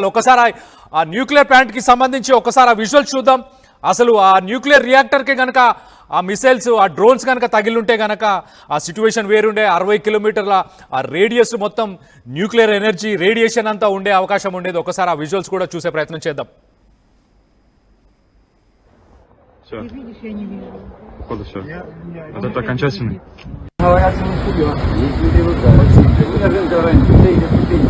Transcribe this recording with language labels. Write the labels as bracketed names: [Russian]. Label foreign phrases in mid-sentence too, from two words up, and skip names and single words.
[Telugu] ఒక్కసారి ఆ [English] nuclear plantki [Telugu] సంబంధించి ఒక్కసారి ఆ విజువల్స్ చూద్దాం. అసలు ఆ [English] nuclear reactorki [Telugu] కనుక ఆ మిసైల్స్ ఆ డ్రోన్స్ కనుక తగిలింటే కనుక ఆ సిచ్యువేషన్ వేరుండే. 60 కిలోమీటర్ల ఆ రేడియస్ మొత్తం [English] nuclear energy radiation [Telugu] అంతా ఉండే అవకాశం ఉండేది. ఒకసారి ఆ విజువల్స్ కూడా చూసే ప్రయత్నం చేద్దాం. [Russian] Все. Походу все. Это окончательный. Говорят, что он хуёвый. Если ты вот, да, очень.